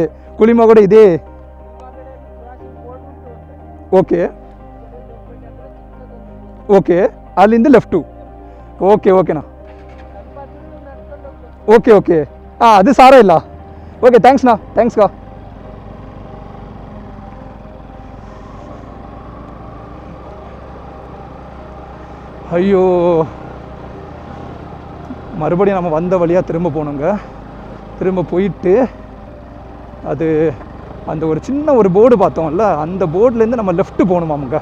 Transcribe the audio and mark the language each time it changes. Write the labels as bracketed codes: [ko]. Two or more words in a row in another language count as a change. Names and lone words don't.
[kn] ಕುಳಿಮಗೋಡ ಇದೆ. ಓಕೆ ಓಕೆ, ಅಲ್ಲಿಂದ ಲೆಫ್ಟು. ಓಕೆ ಓಕೆನಾ, ಓಕೆ ಓಕೆ. ಹಾಂ ಅದು ಸಾರ ಇಲ್ಲ. ಓಕೆ ಥ್ಯಾಂಕ್ಸ್ನಾ, ಥ್ಯಾಂಕ್ಸ್ಗಾ. [ta] ஐயோ மறுபடியும் நம்ம வந்த வழியாக திரும்ப போகணுங்க. திரும்ப போயிட்டு அது அந்த ஒரு சின்ன ஒரு போர்டு பார்த்தோம்ல, அந்த போர்ட்லேருந்து நம்ம லெஃப்ட்டு போகணுமாமுங்க.